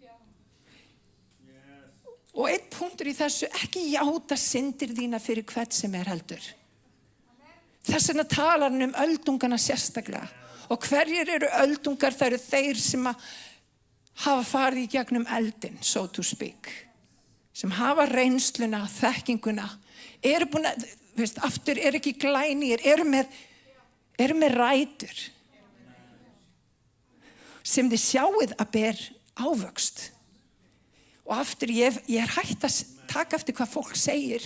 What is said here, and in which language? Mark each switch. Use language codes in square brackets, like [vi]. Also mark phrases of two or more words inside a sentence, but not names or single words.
[is] Og einn punktur í þessu, ekki játa syndir þína fyrir hvert sem heldur. Þess vegna talar hann öldungana sérstaklega. Og hverjir eru öldungar? Það eru þeir sem hafa farið í gegnum eldin, [en] so to speak. [is] Sem hafa reynsluna, þekkinguna. Eru búin að, aftur ekki glænýr, eru með rætur. Sem þið sjáið að ber ávöxt. Og aftur, ég hætt að taka eftir hvað fólk segir.